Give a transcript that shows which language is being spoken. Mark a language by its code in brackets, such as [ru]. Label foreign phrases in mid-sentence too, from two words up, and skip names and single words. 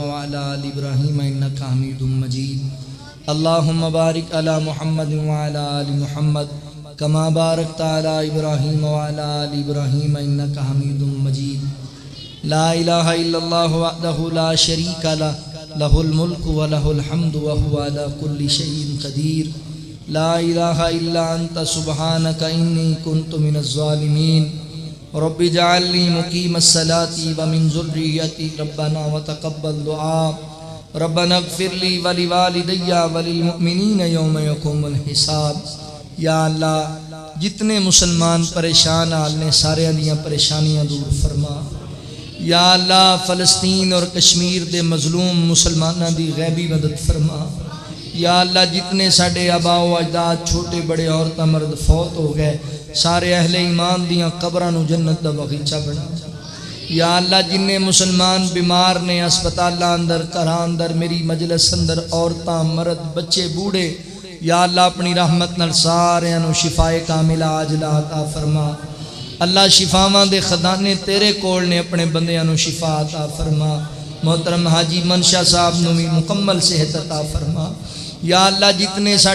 [ar] وعلی آل ابراہیم انکا حمید مجید اللہم بارک علی محمد وعلی آل محمد کما بارکت علی ابراہیم وعلی آل ابراہیم انکا حمید مجید لا الہ الا اللہ وحدہ لا شریک لہ لہ الملک ولہ الحمد وہو علی کل شیء قدیر لا الہ الا انت سبحانک انی کنت من الظالمین رب اجعلنی مقیم الصلاة ومن ذریتی ربنا وتقبل دعا ربنا اغفر لی ولوالدی وللمؤمنین یوم یقوم الحساب۔ [pa] یا اللہ جتنے مسلمان پریشان حال نے سارے دیاں پریشانیاں دور فرما۔ یا اللہ فلسطین اور کشمیر دے مظلوم مسلماناں دی غیبی مدد فرما۔ یا اللہ جتنے ساڈے آباء و اجداد چھوٹے بڑے عورتاں مرد فوت ہو گئے سارے اہل ایمان دیاں قبراں نو جنت دا باغیچہ بنا۔ یا اللہ جننے مسلمان بیمار نے ہسپتالاں اندر گھراں اندر میری مجلس اندر عورتاں مرد بچے بوڑھے یا اللہ اپنی رحمت نال سارے انو شفاء کاملہ عاجلہ عطا فرما۔ اللہ شفاواں دے خزانے تیرے کول نے اپنے بندیاں نو شفا عطا فرما۔ محترم حاجی منشا صاحب نو بھی مکمل صحت عطا فرما۔ یا اللہ جتنے ساڈے